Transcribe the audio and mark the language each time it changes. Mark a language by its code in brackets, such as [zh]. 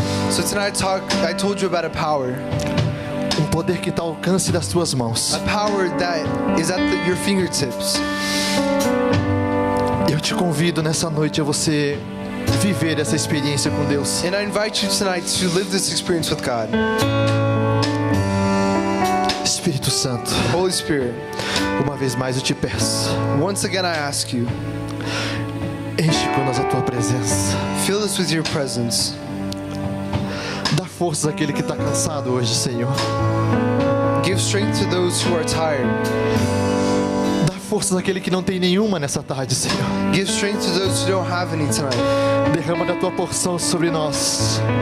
[en] So tonight I told you about a power. [pt] Um poder que está ao alcance das tuas mãos. [en] A power that is at your fingertips. [pt] Eu te convido nessa noite a você viver essa experiência com Deus. [en] And I invite you tonight to live this experience with God. [pt] Espírito Santo, [en] Holy Spirit, [pt] uma vez mais eu te peço, [en] once again I ask you, [pt] enche conosco a tua presença. [en] fill us with your presence. [pt] Dá força àquele que está cansado hoje, Senhor. [en] Give strength to those who are tired. [pt] Dá força àquele que não tem nenhuma nessa tarde, Senhor. [en] Give strength to those who don't have any tonight. [pt] Derrama da tua porção sobre nós.